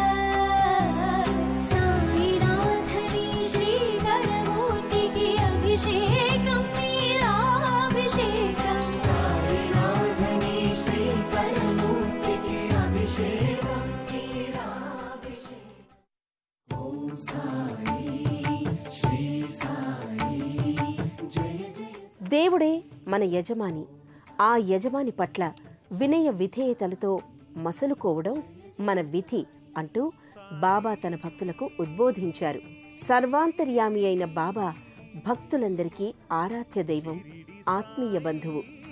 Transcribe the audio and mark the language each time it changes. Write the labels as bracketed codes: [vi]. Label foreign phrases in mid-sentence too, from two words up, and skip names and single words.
[te] సాయినాథుని శ్రీకర మూర్తి కి అభిషేకం వీరాభిషేకం సాయినాథుని శ్రీకర మూర్తి కి అభిషేకం వీరాభిషేకం ఓం సాయి శ్రీ సాయి జయ జయ. దేవుడే మన యజమాని. ఆ యజమాని పట్ల వినయ విధేయతలతో మసలుకోవడం మన విధి అంటూ బాబా తన భక్తులకు ఉద్బోధించారు. సర్వాంతర్యామి అయిన బాబా భక్తులందరికీ ఆరాధ్య దైవం, ఆత్మీయ బంధువు.